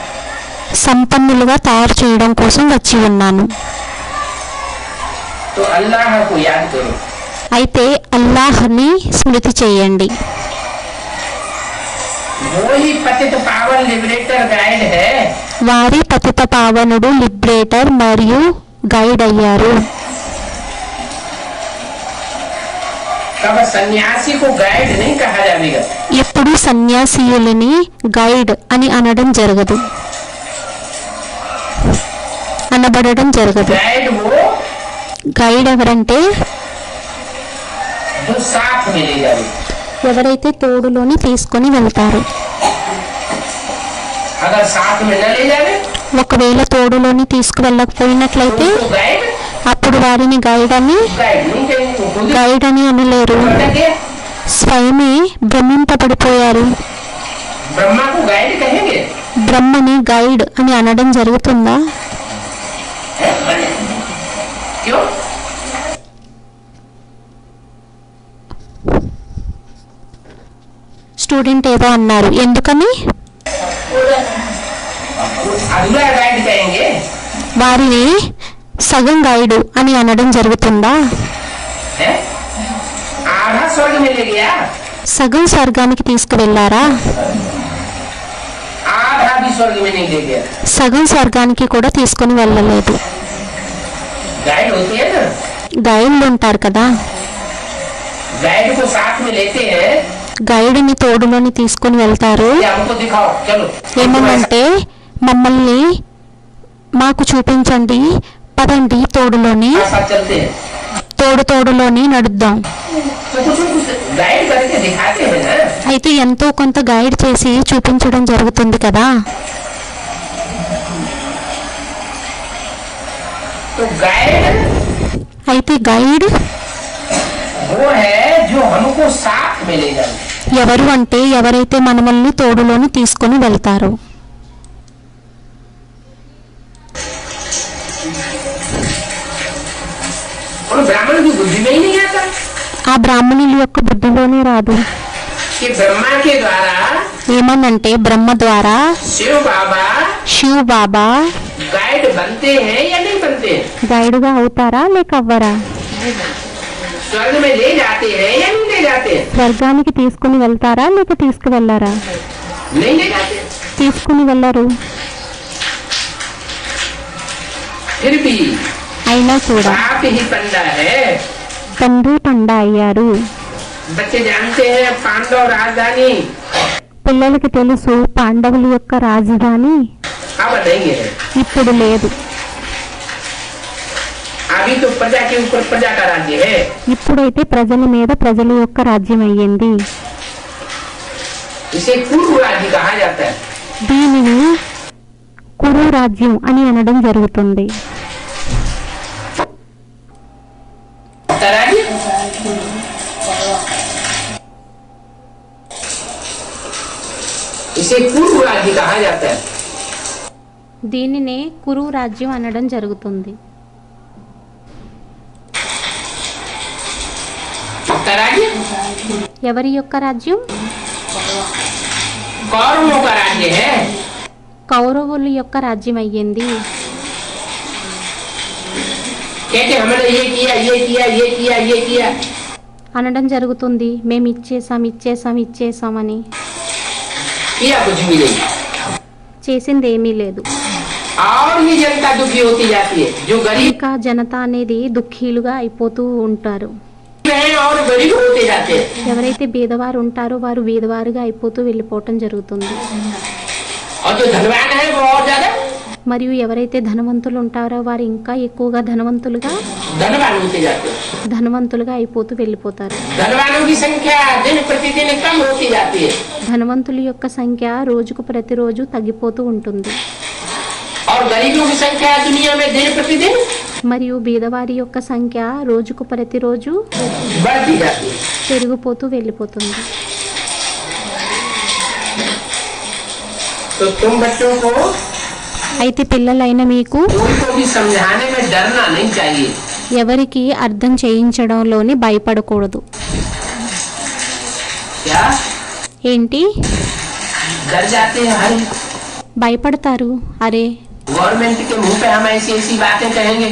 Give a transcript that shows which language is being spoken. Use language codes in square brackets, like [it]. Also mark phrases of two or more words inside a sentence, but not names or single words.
[te] సంపన్నులుగా తయారు చేయడం కోసం వచ్చి ఉన్నాను. [hi] तो अल्लाह को याद करो. [te] అయితే అల్లాహ్ని స్మృతి చేయండి. [hi] वो ही पतित पावन [en] liberator guide [hi] है. [te] వారి పతిత పావనుడు లిబరేటర్ మరియు గైడ్ అయ్యారు. [hi] कब सन्यासी को गाइड नहीं कहा जाएगा. [te] ఎప్పుడు సన్యాసీయులని గైడ్ అని అనబడడం జరగదు. [hi] गाइड वो [te] గైడ్ ఎవరంటే [hi] जो साथ में ले जाए. [te] ఎవరైతే తోడులోని తీసుకొని వెళ్తారు. [hi] अगर साथ में न ले जाए [te] ఒకవేళ తోడులోని తీసుకువెళ్ళకపోయినట్లయితే [hi] तो गाइड [te] అప్పుడు వారిని గైడ్ అని [hi] गाइड नहीं कहेंगे. वो खुद [te] గైడ్ అని అనలేరు. [hi] ही [te] స్వయమే భ్రమింపబడిపోయారు. [hi] ब्रह्मा को गाइड कहेंगे. [te] బ్రహ్మని గైడ్ అని అనడం జరుగుతుందా? [hi] है क्यों? [te] స్టూడెంట్ ఏదో అన్నారు, ఎందుకని? [hi] अधूरा गाइड कहेंगे। [te] వారిని సగం గైడు అని అనడం జరుగుతుందా? [hi] है? आधा स्वर्ग में ले गया, [te] సగం స్వర్గానికి తీసుకువెళ్లారా? [hi] आधा भी स्वर्ग में नहीं ले गया। [te] సగం స్వర్గానికి కూడా తీసుకుని వెళ్ళలేదు. [hi] गाइड होते हैं ना, [te] గైడ్లు ఉంటారు కదా, [hi] गाइड को साथ में लेते हैं, [te] గైడ్ని తోడులోని తీసుకుని వెళ్తారు. [hi] कि हमको दिखाओ, चलो [te] ఏమనంటే మమ్మల్ని మాకు చూపించండి, పదండి తోడులోని, [hi] साथ चलते हैं। [te] తోడులోని నడుద్దాం. [hi] तो कुछ गाइड करके दिखाते हैं ना। [te] అయితే ఎంతో కొంత గైడ్ చేసి చూపించడం జరుగుతుంది కదా. [hi] तो गाइड [te] అయితే గైడ్ [hi] वो है जो हमको साथ में ले जाए। [te] ఎవరు అంటే ఎవరైతే మనల్ని తోడులోని తీసుకొని వెళ్తారో. [hi] और ब्राह्मण की बुद्धि में ही नहीं आता [te] ఆ బ్రాహ్మణుల యొక్క బుద్ధిలోనే రాదు. [hi] कि ब्रह्मा के द्वारा [te] ఏమనంటే బ్రహ్మ ద్వారా [hi] शिव बाबा [te] శివ్ బాబా [hi] गाइड बनते हैं या नहीं बनते हैं, [te] గైడుగా అవుతారా లేక అవ్వరా? [hi] स्वर्ग में ले जाते हैं या नहीं ले जाते हैं, [te] స్వర్గానికి తీసుకుని వెళ్తారా లేక తీసుకువెళ్లారా? [hi] नहीं ले जाते। [te] తీసుకుని వెళ్ళరు. [hi] फिर भी [te] అయినా కూడా [hi] बाप ही पंडा है। [te] తండ్రి పండ అయ్యారు. [hi] बच्चे जानते हैं पांडव राजधानी [te] పిల్లలకి తెలుసు పాండవుల యొక్క రాజధాని [hi] अब नहीं है, [te] ఇప్పుడు లేదు. [hi] अभी तो प्रजा के ऊपर प्रजा का राज्य है। [te] ఇప్పుడైతే ప్రజల మీద ప్రజల యొక్క రాజ్యం అయ్యింది. [hi] इसे पूर्व राज्य कहा जाता है। [te] దీనిని కురు రాజ్యం అని అనడం జరుగుతుంది. [hi] राज्य इसे पूर्व राज्य कहा जाता है। [te] దీనినే కురు రాజ్యం అనడం జరుగుతుంది. [hi] राज्य [te] ఎవరి యొక్క రాజ్యం? [hi] कौरवों का राज्य है। [te] కౌరవుల యొక్క రాజ్యం అయ్యింది. [hi] कहते हमने ये किया ये किया ये किया ये किया, [te] అనడం జరుగుతుంది. మేము ఇచ్చేసామని. [hi] किया कुछ भी नहीं, [te] చేసింది ఏమీ లేదు. [hi] और ये जनता दुखी होती जाती है। जो गरीब [te] ఇంకా జనత అనేది దుఃఖీలుగా అయిపోతూ ఉంటారు. [hi] हैं और गरीब होते जाते हैं। [te] ఎవరైతే బీదవారు ఉంటారో వారు బీదవారుగా అయిపోతూ వెళ్ళిపోవటం జరుగుతుంది. [hi] और जो धनवान है वो और ज्यादा [te] మరియు ఎవరైతే ధనవంతులు ఉంటారో వారు ఇంకా ఎక్కువగా [hi] धनवान होते जाते हैं। [te] ధనవంతులుగా అయిపోతూ వెళ్ళిపోతారు. [hi] धनवानों की संख्या दिन प्रतिदिन कम होती जाती है [te] ధనవంతుల యొక్క సంఖ్య రోజుకు ప్రతిరోజు తగ్గిపోతూ ఉంటుంది. [hi] और गरीबों की संख्या दुनिया में दिन प्रतिदिन [te] మరియు బీదవారి యొక్క సంఖ్య రోజుకు ప్రతిరోజు [hi] बढ़ती जाती है। [te] పెరిగిపోతూ వెళ్ళిపోతుంది. [hi] तो तुम बच्चों को [te] అయితే పిల్లలైన మీకు [hi] कोई को भी समझाने में डरना नहीं चाहिए। [te] ఎవరికి అర్థం చేయించడంలోని భయపడకూడదు. [hi] क्या [te] ఏంటి [hi] डर जाते हैं? हर [te] భయపడతారు? అరే [hi] गवर्नमेंट के मुंह पे हम ऐसी ऐसी बातें कहेंगे,